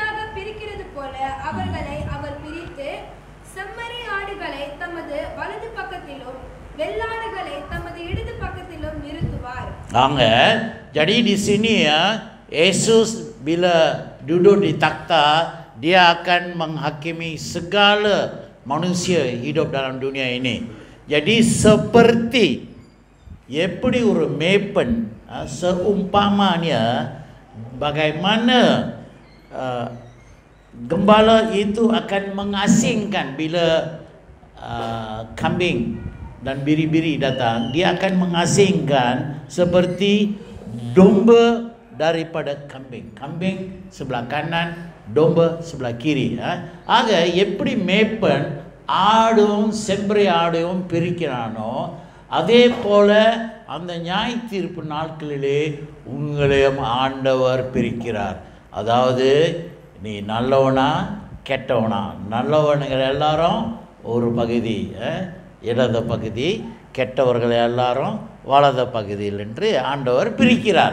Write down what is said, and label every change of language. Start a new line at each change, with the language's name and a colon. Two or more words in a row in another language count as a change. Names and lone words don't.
Tamil: பிரிக்கிறது போல அவர்களை அவர் பிரித்து செம்மறி ஆடுகளை தமது வலது பக்கத்திலும் வெள்ளாடுகளை தமது இடது பக்கத்திலும் நிறுத்துவார்.
Malay: Jadi di sini ya, Yesus bila duduk di takhta, dia akan menghakimi segala manusia hidup dalam dunia ini. Jadi seperti
Tamil: எப்படி ஒரு மேய்ப்பன்
Malay: seumpamanya bagaimana gembala itu akan mengasingkan bila kambing dan biri-biri datang, dia akan mengasingkan seperti domba daripada kambing. Kambing sebelah kanan, domba sebelah kiri.
Tamil: ஆக எப்படி மேய்ப்பன் ஆடும் செம்பரி ஆடையும் பிரிக்கிறானோ, அதே போல அந்த நியாய தீர்ப்பு நாட்களிலே உங்களையும் ஆண்டவர் பிரிக்கிறார். அதாவது நீ நல்லவனா கெட்டவனா, நல்லவனுங்கள் எல்லாரும் ஒரு பகுதி இடது பகுதி, கெட்டவர்கள் எல்லாரும் வலது பகுதியில் என்று ஆண்டவர் பிரிக்கிறார்.